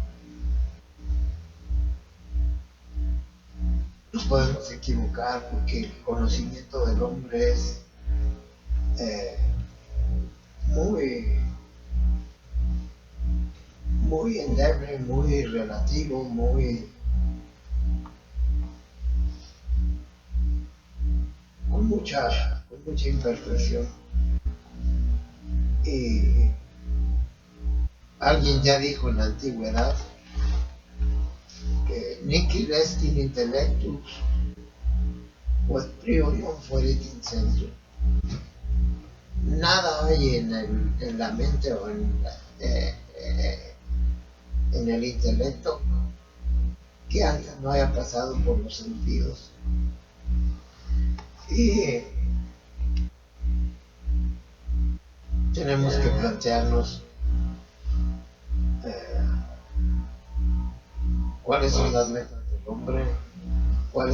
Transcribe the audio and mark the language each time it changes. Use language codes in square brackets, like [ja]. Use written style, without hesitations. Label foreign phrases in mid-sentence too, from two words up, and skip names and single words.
[es] nos podemos equivocar, porque el conocimiento del hombre es muy endeble, muy relativo, con mucha imperfección. Y alguien ya dijo en la antigüedad que [la] nihil est in intellectus quod priorium fuerit in sensu. [es] Nada hay en la mente o en el intelecto que antes no haya pasado por los sentidos. Y tenemos que plantearnos cuáles son las metas del hombre, cuáles